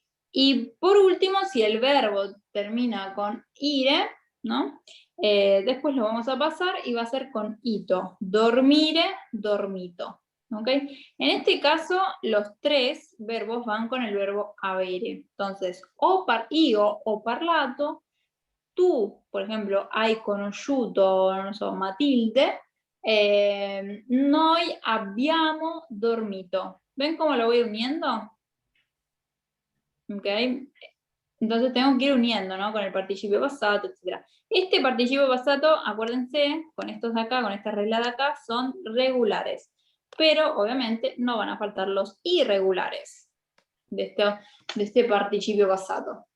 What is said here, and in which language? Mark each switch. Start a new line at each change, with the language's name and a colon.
Spanish: Y por último, si el verbo termina con ire, ¿no? Después lo vamos a pasar y va a ser con ito. Dormire, dormito. ¿Ok? En este caso, los tres verbos van con el verbo avere. Entonces,
Italian: io ho parlato,
Spanish: tú, por ejemplo,
Italian: hai conosciuto, non so, Matilde, noi abbiamo dormito.
Spanish: ¿Ven cómo lo voy uniendo? ¿Ok? Entonces tengo que ir uniendo, ¿no? Con el participio pasado, etc. Este participio pasado, acuérdense, con estos de acá, con esta regla de acá, son regulares. Pero obviamente no van a faltar los irregulares de este participio pasado.